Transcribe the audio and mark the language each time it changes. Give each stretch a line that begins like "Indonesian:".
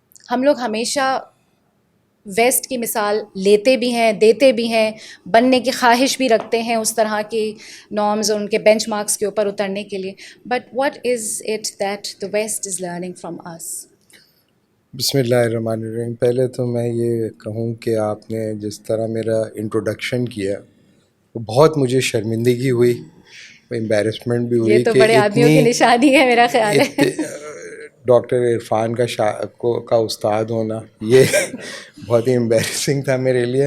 Urdu: ہم لوگ ہمیشہ ویسٹ کی مثال لیتے بھی ہیں، دیتے بھی ہیں، بننے کی خواہش بھی رکھتے ہیں اس طرح کی نارمز اور ان کے بینچ مارکس کے اوپر اترنے کے لیے.
English: But what is it that the West is learning from us?
Arabic: بسم اللہ الرحمن الرحیم.
Urdu: پہلے تو میں یہ کہوں کہ آپ نے جس طرح میرا انٹروڈکشن کیا وہ بہت مجھے شرمندگی ہوئی، امبیرسمنٹ بھی ہوئی. یہ تو بڑے آدمیوں کی نشانی ہے میرا خیال ہے. ڈاکٹر عرفان کا استاد ہونا یہ بہت ہی امبیرسنگ تھا میرے لیے.